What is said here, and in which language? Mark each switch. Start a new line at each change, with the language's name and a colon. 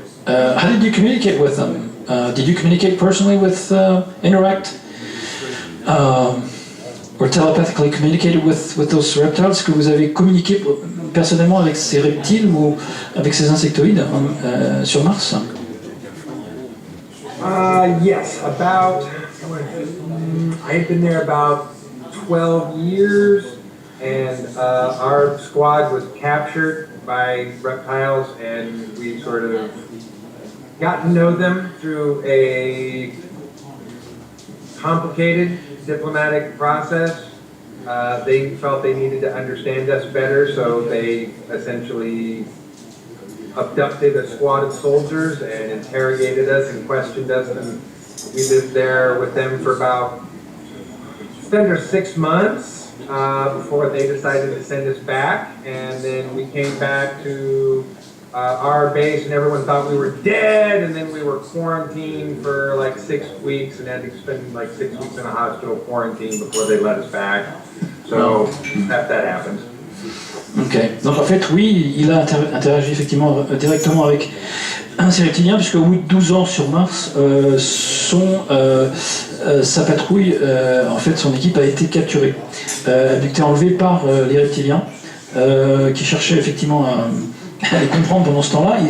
English: How did you communicate with them? Did you communicate personally with interact? Or telepathically communicated with those reptiles?
French: Est-ce que vous avez communiqué personnellement avec ces reptiles ou avec ces insectoïdes sur Mars?
English: Yes, I've been there about 12 years, and our squad was captured by reptiles, and we sort of got to know them through a complicated diplomatic process. They felt they needed to understand us better, so they essentially abducted a squad of soldiers and interrogated us and questioned us, and we lived there with them for about just under 6 months before they decided to send us back. And then we came back to our base and everyone thought we were dead, and then we were quarantined for like 6 weeks and had to spend like 6 weeks in a hospital quarantine before they let us back. So that happened.
French: Ok, donc en fait oui, il a interagi effectivement directement avec un ces reptiliens, puisque au bout de 12 ans sur Mars, sa patrouille, en fait son équipe a été capturée. Elle a été enlevée par les reptiliens, qui cherchaient effectivement à les comprendre pendant ce temps-là.